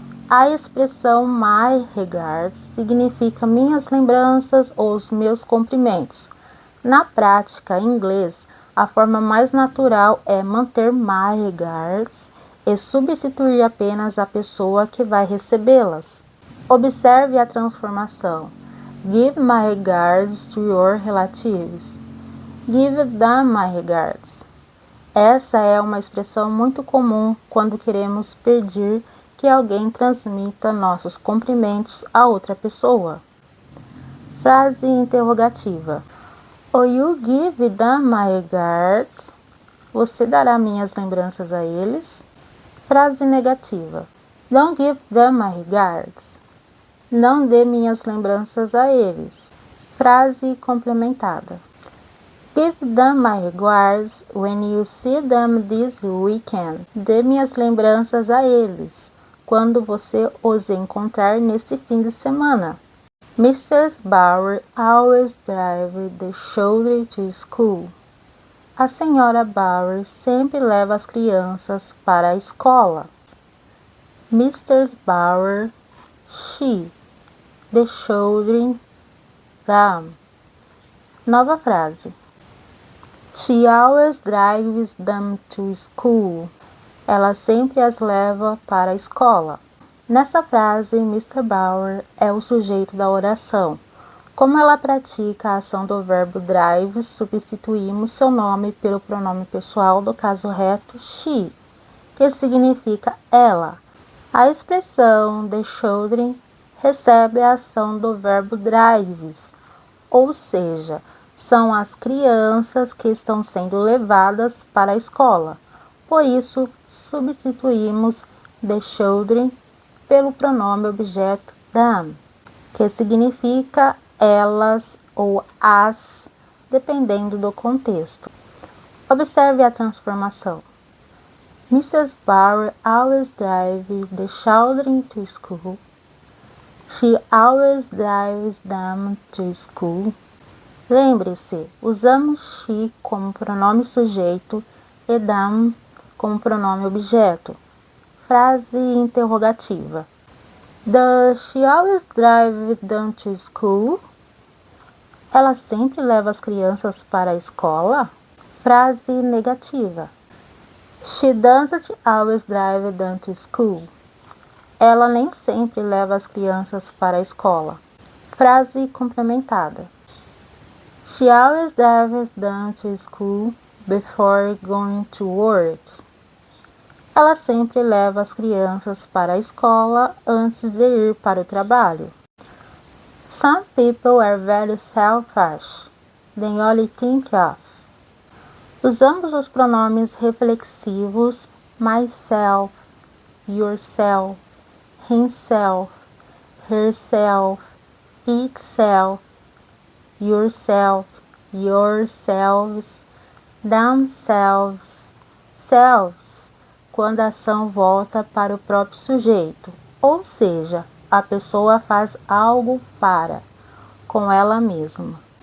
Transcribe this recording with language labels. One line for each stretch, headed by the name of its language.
Portuguese: A expressão my regards significa minhas lembranças ou os meus cumprimentos. Na prática, em inglês, a forma mais natural é manter my regards e substituir apenas a pessoa que vai recebê-las. Observe a transformação.
English: Give my regards to your relatives. Give them my regards.
Portuguese: Essa é uma expressão muito comum quando queremos pedir que alguém transmita nossos cumprimentos a outra pessoa. Frase interrogativa.
English: Will you give them my regards?
Portuguese: Você dará minhas lembranças a eles? Frase negativa.
English: Don't give them my regards.
Portuguese: Não dê minhas lembranças a eles. Frase complementada.
English: Give them my regards when you see them this weekend.
Portuguese: Dê minhas lembranças a eles quando você os encontrar neste fim de semana.
English: Mrs. Bauer always drives the children to school.
Portuguese: A senhora Bauer sempre leva as crianças para a escola.
English: Mr. Bauer, she, the children, them.
Portuguese: Nova frase.
English: She always drives them to school.
Portuguese: Ela sempre as leva para a escola. Nessa frase, Mr. Bauer é o sujeito da oração. Como ela pratica a ação do verbo drive, substituímos seu nome pelo pronome pessoal do caso reto she, que significa ela. A expressão the children recebe a ação do verbo drives, ou seja, são as crianças que estão sendo levadas para a escola. Por isso, substituímos the children pelo pronome objeto them, que significa elas ou as, dependendo do contexto. Observe a transformação.
English: Mrs. Bauer always drives the children to school. She always drives them to school.
Portuguese: Lembre-se, usamos she como pronome sujeito e them como pronome objeto. Frase interrogativa.
English: Does she always drive them to school?
Portuguese: Ela sempre leva as crianças para a escola? Frase negativa.
English: She doesn't always drive them to school.
Portuguese: Ela nem sempre leva as crianças para a escola. Frase complementada.
English: She always drives them to school before going to work.
Portuguese: Ela sempre leva as crianças para a escola antes de ir para o trabalho.
English: Some people are very selfish. They only think of.
Portuguese: Usamos os pronomes reflexivos myself, yourself, himself, herself, itself, yourself, yourselves, themselves, selves, quando a ação volta para o próprio sujeito, ou seja, a pessoa faz algo para, com ela mesma.